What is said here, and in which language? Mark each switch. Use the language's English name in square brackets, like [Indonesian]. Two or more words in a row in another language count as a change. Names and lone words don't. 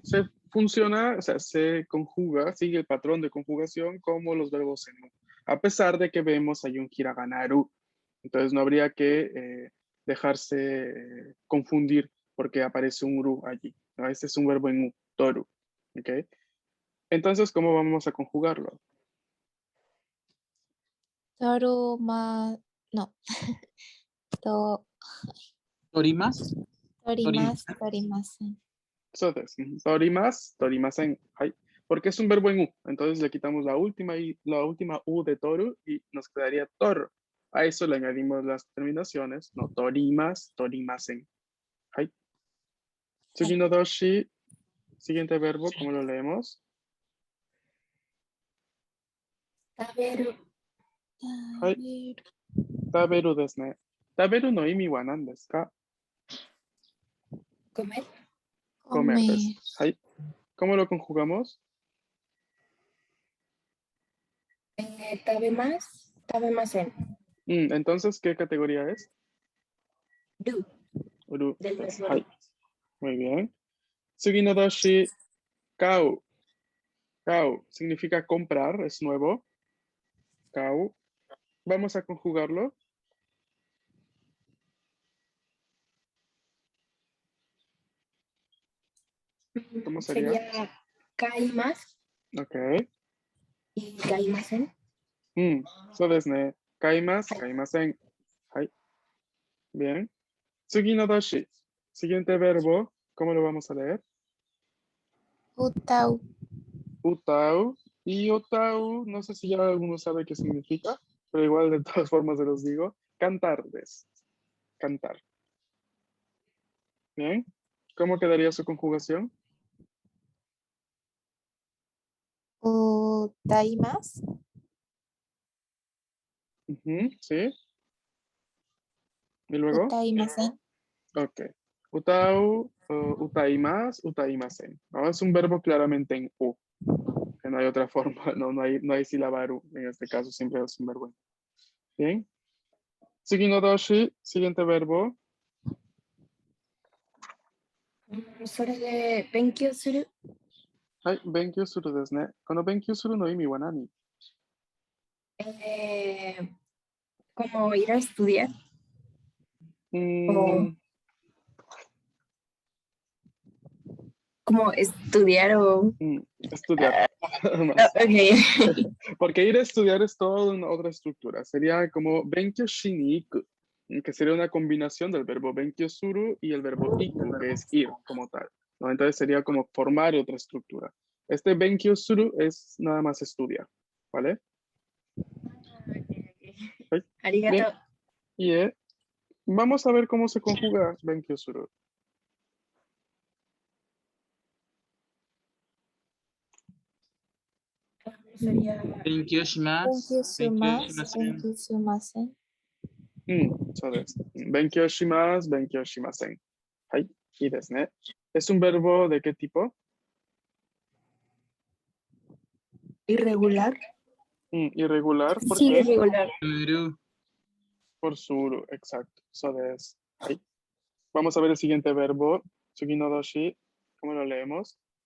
[Spanish] Se funciona, o sea, se conjuga, sigue el patrón de conjugación como los verbos seno, a pesar de que vemos hay un hiragana ru. Entonces no habría que dejarse confundir porque aparece un ru allí, ¿no? Este es un verbo en u, toru, ¿ok? Entonces, ¿cómo vamos a conjugarlo? [Japanese] 取るま。No. と. 取ります. 取ります。取りません. [Spanish] Entonces, torimas, torimasen, hay, porque es un verbo en u, entonces le quitamos la última u de toru y nos quedaría tor. A eso le añadimos las terminaciones, no torimas, torimasen. Hay. [Japanese] 次の動詞, [Spanish] siguiente verbo, ¿cómo lo leemos? Taberu. Hay. [Japanese] 食べるですね。食べるの意味は何ですか? [Spanish] Comer. Comer Comer. desu. Hay. ¿Cómo lo conjugamos? [Japanese] 食べます。食べません. [Spanish] Entonces, ¿qué categoría es? Du. Uru Del desu. verbo Hay. Muy bien. [Japanese] 次の動詞、買う. [Spanish] Kau significa comprar, es nuevo. Kau. Vamos a conjugarlo. ¿Cómo sería? Sería kaimas Ok. y kaimasen. [Japanese] そうですね。買います、買いません. [Spanish] Hay. Bien. [Japanese] 次の動詞. [Spanish] Siguiente verbo. ¿Cómo lo vamos a leer? Utau. Utau. Y otau, no sé si ya alguno sabe qué significa, pero igual de todas formas se los digo. Cantar, cantar. Bien. ¿Cómo quedaría su conjugación? Utaimas. Sí. Y luego, Utaimasen. ok. [Japanese] 歌う、歌います、歌いません. [Spanish] ¿No? Es un verbo claramente en u, que no hay otra forma, no hay sílaba ru. En este caso siempre es un verbo en u. Bien. [Japanese] 次の動詞, [Spanish] siguiente verbo. [Japanese] それで勉強する。はい、勉強するですね。この勉強するの意味は何？ [Spanish] Como ir a estudiar. うー O ん como estudiar o... estudiar. ok. Porque ir a estudiar es toda una otra estructura. Sería como [Japanese] 勉強しに行く, [Spanish] que sería una combinación del verbo [Japanese] 勉強する [Spanish] y el verbo iku, que es ir como tal, ¿no? Entonces sería como formar otra estructura. Este [Japanese] 勉強する [Spanish] es nada más estudiar, ¿vale? Ay, bien. Arigato. Y vamos a ver cómo se conjuga [Japanese] 勉強する. [Spanish] Sería... [Japanese] 勉強します。勉強しません. [Spanish] Sumasen. [Japanese] そうです。勉強します、勉強しません。はい、いいですね. [Spanish] ¿Es un verbo de qué tipo? Irregular. Irregular, ¿por Sí, qué? irregular. Suru. Por suru, exacto. Eso es. Ahí. Vamos a ver el siguiente verbo. [Japanese] 次の動詞. [Spanish] ¿Cómo lo leemos?